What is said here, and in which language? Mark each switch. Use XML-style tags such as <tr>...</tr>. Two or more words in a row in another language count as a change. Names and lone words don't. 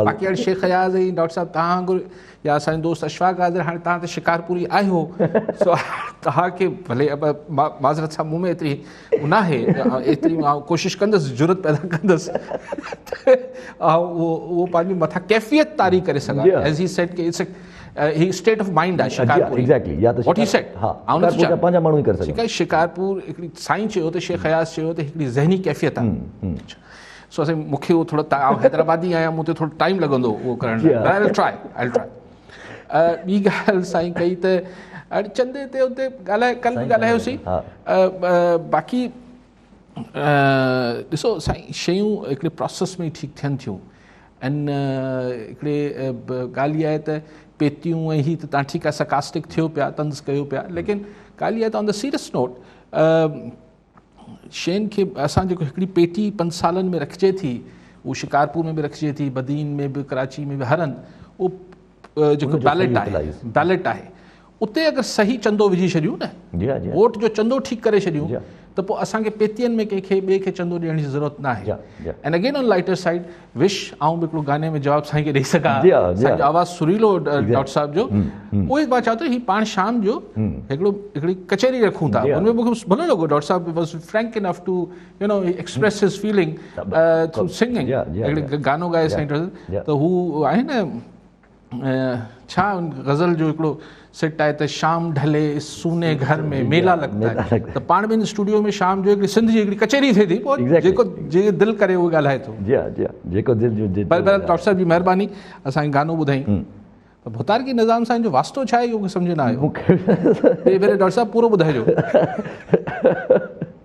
<sd>बाक़ी हाणे शेख अयाज़ ऐं डॉक्टर साहब तव्हां वांगुरु या असांजो दोस्त अशफाक आज़र हाणे तव्हां त शिकारपुरी आहियो सो तव्हांखे भले माज़रत सां मूं में एतिरी न आहे एतिरी मां कोशिशि कंदुसि ज़रूरत पैदा कंदुसि ऐं उहो पंहिंजी मथां कैफ़ियत तारी करे सघां</sd> <en>as he said</en> <sd>कि</sd> <en>he state of mind</en> <sd>आहे शिकारपुर।</sd> <en>What he said</en> <sd>पंहिंजा माण्हू ई करे ठीकु आहे। शिकारपुर हिकिड़ी साईं चयो त शेख अयाज़ चयो त हिकिड़ी ज़हनी कैफ़ियत आहे। सो असां मूंखे उहो थोरो हैदराबादी आहियां मूं ते थोरो टाइम लॻंदो उहो करण लाइ।</sd> <en>I will try</en> <sd>ॿी ॻाल्हि साईं कई त हाणे चंदे ते उते ॻाल्हाए कल्ह बि ॻाल्हायोसीं। बाक़ी ॾिसो साईं शयूं हिकिड़े प्रोसेस में ई ठीकु थियनि थियूं ऐं हिकिड़े ॻाल्हि इहा आहे त पेतियूं ऐं हीअ त तव्हां ठीकु आहे सकास्टिक थियो पिया तंज़ कयो पिया लेकिन ॻाल्हि इहा त</sd> <en>on the serious note</en> <sd>शयुनि खे असां जेको हिकिड़ी पेटी 5 सालनि में रखिजे थी उहो शिकारपुर में बि रखिजे थी बदीन में बि कराची में बि हर हंधि उहो जेको बैलेट आहे उते अगरि सही चंदो विझी छॾियूं न वोट जो चंदो ठीकु करे छॾियूं त पोइ असांखे पेतियुनि में कंहिंखे ॿिए खे चंदो ॾियण जी ज़रूरत न आहे।</sd> <en>and again on lighter side wish</en> <sd>आऊं बि हिकिड़ो गाने में जवाबु साईं खे ॾेई सघां। असांजो आवाज़ु सुरीलो डॉक्टर साहिब जो उहो ई मां चवां थो हीअ पाण शाम जो हिकिड़ी कचहरी रखूं था हुनमें मूंखे भलो लॻो डॉक्टर साहिब</sd> <en>was frank enough to you know express his feeling through singing</en> <sd>हिकिड़े गानो ॻाए साईं त हू आहे न छा गज़ल जो हिकिड़ो सेट आहे त शाम ढले सूने घर में मेला लॻंदा आहे त पाण ॿिनि स्टूडियो में शाम जो हिकिड़ी सिंध जी हिकिड़ी कचहरी थिए थी पोइ जेको जे दिलि करे उहो ॻाल्हाए थो। जेको डॉक्टर साहिब जी महिरबानी असांखे गानो ॿुधाई त भुतारकी निज़ाम साईं जो वास्तो छा आहे इहो सम्झ न आयो। ॿिए भेरे डॉक्टर साहिब पूरो ॿुधाइजो।</sd>